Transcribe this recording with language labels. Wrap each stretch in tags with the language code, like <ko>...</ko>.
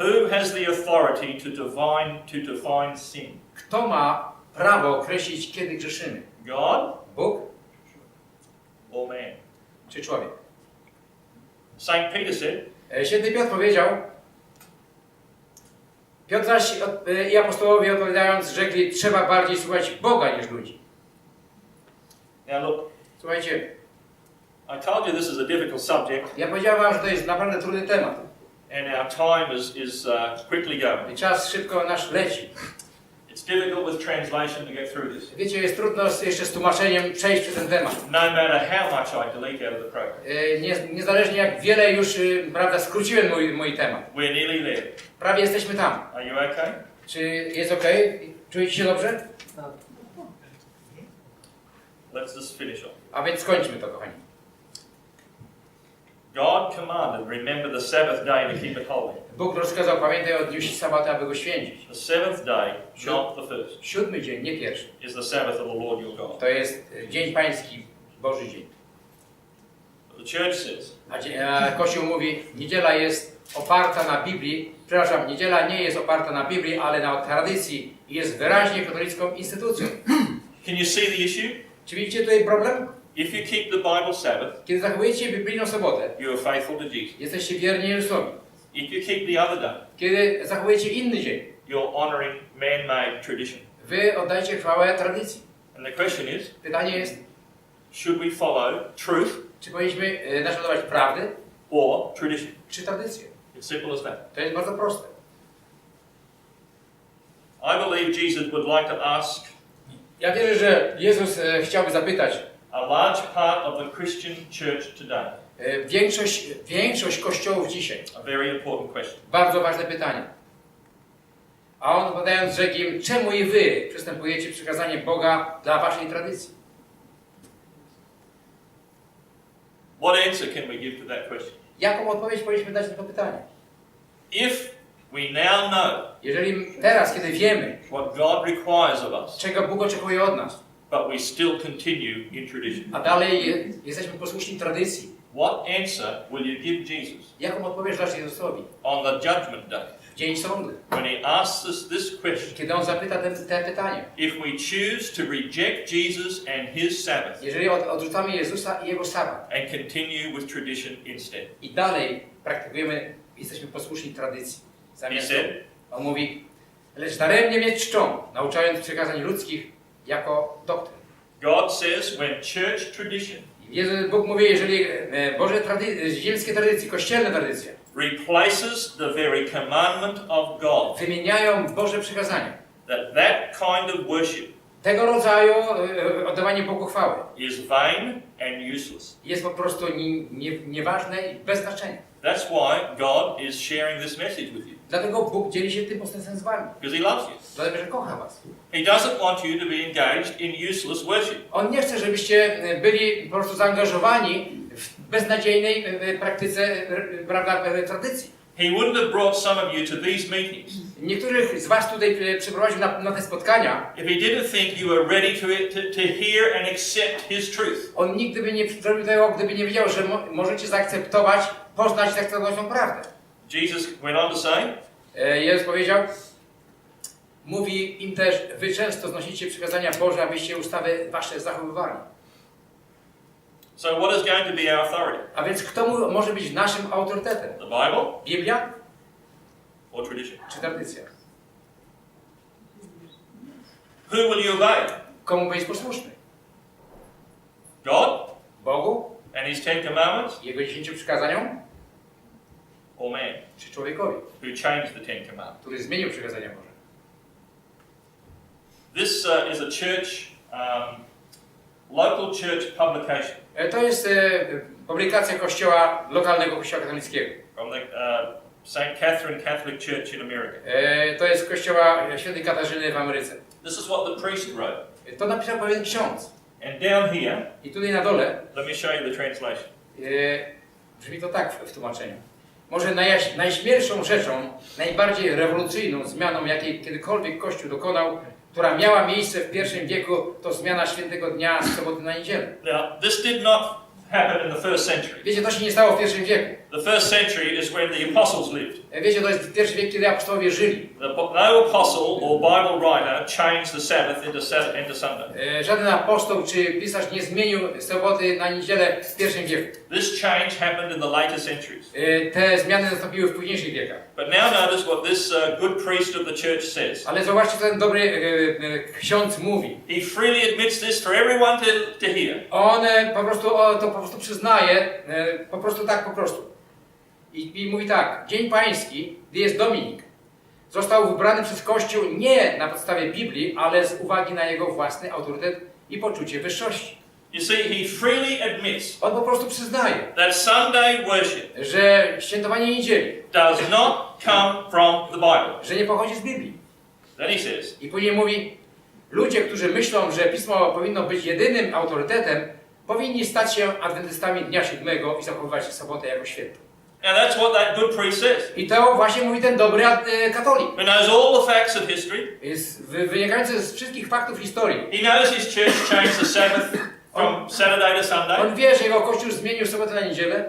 <en>Who has the authority to define sin?</en> <pl>Kto ma prawo określić, kiedy grzeszymy?</pl> <en>God</en> <pl>Bóg</pl> <en>or man?</en> <pl>czy człowiek?</pl> <en>Saint Peter said,</en> <pl>Święty Piotr powiedział, Piotr zaś i apostołowie odpowiadając rzekli, trzeba bardziej słuchać Boga niż ludzi.</pl> <en>now look,</en> <pl>Słuchajcie,</pl> <en>I told you this is a difficult subject,</en> <pl>ja powiedziałem wam, że to jest naprawdę trudny temat.</pl> <en>and our time is quickly going.</en> <pl>I czas szybko nasz leci.</pl> <en>It's difficult with translation to get through this.</en> <pl>Wiecie, jest trudno jeszcze z tłumaczeniem przejść przez ten temat.</pl> <en>No matter how much I delete out of the program.</en> <pl>Niezależnie jak wiele już, prawda, skróciłem mój temat.</pl> <en>We're nearly there.</en> <pl>Prawie jesteśmy tam.</pl> <en>Are you okay?</en> <pl>Czy jest ok? Czujecie się dobrze?</pl> <en>Let's just finish off.</en> <pl>A więc skończmy to, kochani.</pl> <en>God commanded, remember the Sabbath day to keep it holy.</en> <pl>Bóg rozkazał, pamiętaj o dniu sabbatu, aby go święcić.</pl> <en>The seventh day, not the first,</en> <pl>7 dzień, nie pierwszy.</pl> <en>is the Sabbath of the Lord your God.</en> <pl>To jest dzień pański, Boży dzień.</pl> <en>The church says,</en> <pl>A Kościół mówi, niedziela jest oparta na Biblii. Przepraszam, niedziela nie jest oparta na Biblii, ale na tradycji i jest wyraźnie katolicką instytucją.</pl> <en>can you see the issue?</en> <pl>Czy widzicie tutaj problem?</pl> <en>If you keep the Bible Sabbath,</en> <pl>Kiedy zachowujecie biblijną sobotę,</pl> <en>you are faithful to Jesus.</en> <pl>jesteście wierni Jezusowi.</pl> <en>If you keep the other day,</en> <pl>Kiedy zachowujecie inny dzień,</pl> <en>you're honoring man-made tradition.</en> <pl>wy oddajcie chwałę tradycji.</pl> <en>And the question is,</en> <pl>Pytanie jest,</pl> <en>should we follow truth</en> <pl>czy powinniśmy naśladować prawdę,</pl> <en>or tradition?</en> <pl>czy tradycję?</pl> <en>It's simple as that.</en> <pl>To jest bardzo proste.</pl> <en>I believe Jesus would like to ask</en> <pl>Ja wierzę, że Jezus chciałby zapytać</pl> <en>a large part of the Christian church today</en> <pl>większość kościołów dzisiaj.</pl> <en>a very important question.</en> <pl>Bardzo ważne pytanie. A on odpowiadając rzekł im, czemu i wy przystępujecie przykazanie Boga dla waszej tradycji?</pl> <en>What answer can we give to that question?</en> <pl>Jaką odpowiedź powinniśmy dać na to pytanie?</pl> <en>If we now know</en> <pl>Jeżeli teraz, kiedy wiemy,</pl> <en>what God requires of us,</en> <pl>czego Bóg oczekuje od nas,</pl> <en>but we still continue in tradition,</en> <pl>a dalej jesteśmy posłuszni tradycji,</pl> <en>what answer will you give Jesus</en> <pl>jaką odpowiedź dasz Jezusowi</pl> <en>on the judgment day</en> <pl>w dzień sądu,</pl> <en>when He asks us this question?</en> <pl>kiedy On zapyta te pytanie?</pl> <en>If we choose to reject Jesus and His Sabbath</en> <pl>Jeżeli odrzucamy Jezusa i Jego sabat</pl> <en>and continue with tradition instead,</en> <pl>i dalej praktykujemy, jesteśmy posłuszni tradycji, zamiast</pl> <en>He said,</en> <pl>On mówi, lecz daremnie mnie czczą, nauczając przykazań ludzkich jako doktryn.</pl> <en>God says when church tradition</en> <pl>Bóg mówi, jeżeli ziemskie tradycje, kościelne tradycje</pl> <en>replaces the very commandment of God,</en> <pl>wymieniają Boże przykazania,</pl> <en>that kind of worship</en> <pl>tego rodzaju oddawanie Bogu chwały</pl> <en>is vain and useless.</en> <pl>jest po prostu nieważne i bez znaczenia.</pl> <en>That's why God is sharing this message with you,</en> <pl>Dlatego Bóg dzieli się tym postępem z wami.</pl> <en>because He loves you.</en> <pl>Dlatego, że kocha was.</pl> <en>He doesn't want you to be engaged in useless worship.</en> <pl>On nie chce, żebyście byli po prostu zaangażowani w beznadziejnej praktyce, prawda, tradycji.</pl> <en>He wouldn't have brought some of you to these meetings</en> <pl>Niektórych z was tutaj przyprowadził na te spotkania.</pl> <en>if He didn't think you were ready to hear and accept His truth.</en> <pl>On nigdy by nie zrobił tego, gdyby nie wiedział, że możecie zaakceptować, poznać i zaakceptować tą prawdę.</pl> <en>Jesus went on to say,</en> <pl>Jezus powiedział, mówi im też, wy często znosicie przykazania Boże, abyście ustawy wasze zachowywali.</pl> <en>so what is going to be our authority?</en> <pl>A więc kto może być naszym autorytetem?</pl> <en>The Bible</en> <pl>Biblia</pl> <en>or tradition?</en> <pl>czy tradycja?</pl> <en>Who will you obey?</en> <pl>Komu być posłuszny?</pl> <en>God</en> <pl>Bogu,</pl> <en>and His Ten Commandments,</en> <pl>Jego 10 przykazaniom,</pl> <en>or man</en> <pl>czy człowiekowi,</pl> <en>who changed the Ten Commandments?</en> <pl>który zmienił przykazania Boże?</pl> <en>This is a church, local church publication.</en> <pl>To jest publikacja kościoła, lokalnego kościoła katolickiego.</pl> <en>From the St. Catherine Catholic Church in America.</en> <pl>To jest kościoła świętej Katarzyny w Ameryce.</pl> <en>This is what the priest wrote.</en> <pl>To napisał pewien ksiądz.</pl> <en>And down here,</en> <pl>I tutaj na dole</pl> <en>let me show you the translation.</en> <pl>brzmi to tak w tłumaczeniu. Może najśmielszą rzeczą, najbardziej rewolucyjną zmianą, jakiej kiedykolwiek Kościół dokonał, która miała miejsce w I wieku, to zmiana świętego dnia z soboty na niedzielę.</pl> <en>Now, this did not happen in the first century.</en> <pl>Wiecie, to się nie stało w I wieku.</pl> <en>The first century is when the apostles lived.</en> <pl>Wiecie, to jest I wiek, kiedy apostołowie żyli.</pl> <en>No apostle or Bible writer changed the Sabbath into Sunday.</en> <pl>Żaden apostoł czy pisarz nie zmienił soboty na niedzielę w I wieku.</pl> <en>This change happened in the later centuries.</en> <pl>Te zmiany nastąpiły w późniejszych wiekach.</pl> <en>But now notice what this good priest of the church says.</en> <pl>Ale zobaczcie, co ten dobry ksiądz mówi.</pl> <en>He freely admits this for everyone to hear.</en> <pl>On to po prostu przyznaje, po prostu. I mówi tak, Dzień Pański, gdy jest Dominik, został wybrany przez Kościół nie na podstawie Biblii, ale z uwagi na jego własny autorytet i poczucie wyższości.</pl> <en>You see, he freely admits</en> <pl>On po prostu przyznaje,</pl> <en>that Sunday worship</en> <pl>że świętowanie niedzieli,</pl> <en>does not come from the Bible.</en> <pl>że nie pochodzi z Biblii.</pl> <en>Then he says,</en> <pl>I później mówi, ludzie, którzy myślą, że Pismo powinno być jedynym autorytetem, powinni stać się adwentystami dnia 7 i zachowywać sobotę jako święto.</pl> <en>now that's what that good priest says.</en> <pl>I to właśnie mówi ten dobry katolik.</pl> <en>He knows all the facts of history.</en> <pl>Jest wynikający z wszystkich faktów historii.</pl> <en>He knows his church changed the Sabbath from Saturday to Sunday</en> <pl>On wie, że jego Kościół zmienił sobotę na niedzielę</pl>